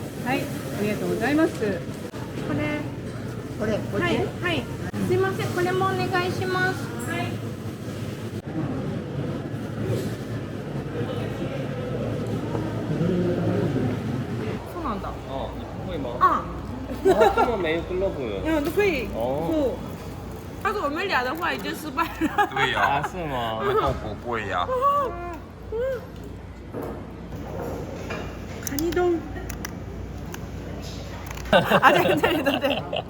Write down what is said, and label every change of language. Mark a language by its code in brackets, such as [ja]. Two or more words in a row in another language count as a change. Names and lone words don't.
[ja] はい、ありがとうございます。これ、はい、はい。すいません、これもお願いします。はい。そうなんだ。 [zh] 会吗？啊，这么没 glove？嗯，都可以。哦不，要是我们俩的话已经失败了。对呀、啊，是吗？那不贵呀、 [ja] カニ丼。 [zh] 啊，对对对对。